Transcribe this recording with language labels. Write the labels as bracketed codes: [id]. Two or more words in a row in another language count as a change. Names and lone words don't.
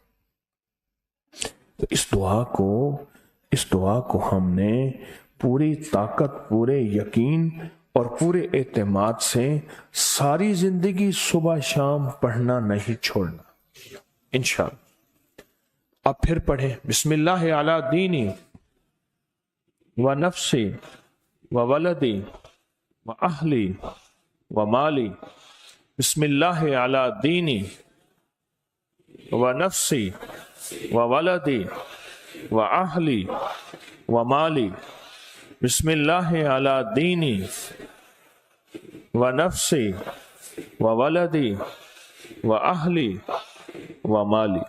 [ur] تو اس دعا کو ہم نے پوری طاقت، پورے یقین اور پورے اعتماد سے ساری زندگی صبح شام پڑھنا نہیں چھوڑنا [ar] انشاءاللہ۔ [ur] اب پھر پڑھیں، [ar] بسم اللہ علی دینی و نفسی و ولدی و اہلی و مالی، بسم اللہ علی دینی و نفسی و ولدی و اہلی و مالی، بسم اللہ علی دینی و نفسی و ولدی و اہلی و مالی۔